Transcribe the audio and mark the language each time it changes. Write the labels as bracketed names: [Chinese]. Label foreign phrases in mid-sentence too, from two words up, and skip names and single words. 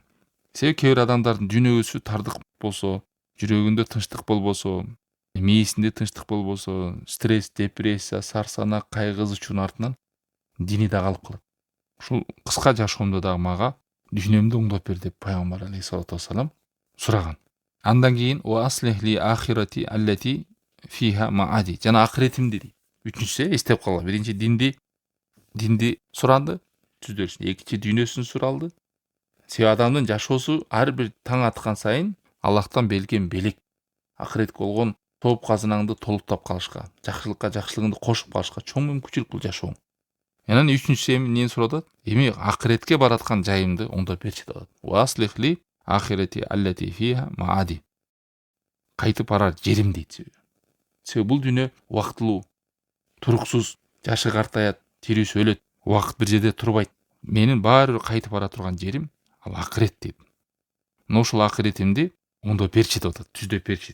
[Kyrgyz] Себеби кээ бир адамдардын дүйнөсү тардык болсо, жүрөгүндө тынчтык болбосо, мээсинде тынчтык болбосо, стресс, депрессия, сарсана, кайгы ызычуунун артынан дини да калып калат. Ушул кыска жашоомдо дагы мага дүйнөмдү оңдоп бер деп пайгамбар [Arabic] عليه الصلاة والسلام [Kyrgyz] сураган. Андан кийин [Arabic] وأصلح لي آخرتي التي فيها معادي. [Kyrgyz] Жана акыретимди дейт. Үчүнчүсү эстеп калгыла. Биринчи динди суранды, түздөрүшүн. Экинчи дүйнөсүн суралды. Себеби адамдын жашоосу ар бир таң аткан сайын Аллахтан берилген белек. Акыретке болгон топ казынаңды толуктап калышка, жакшылыкка жакшылыгыңды кошуп калышка чоң мүмкүнчүлүк бул жашоо. Анан үчүнчүсү эмнени сурап атат? Эми акыретке бараткан жайымды оңдоп берчи деп атат. [Arabic] وأصلح لي آخرتي التي فيها معادي. [Kyrgyz] Кайтып барар жерим дейт. Себеби бул дүйнө убактылуу, туруксуз, жашы картаят, тирүүсү өлөт, убакыт бир жерде турбайт. Менин баары бир кайтып бара турган жерим ал акырет дейт. Мына ушул акыретимди оңдоп берчи деп атат, түздөп берчи.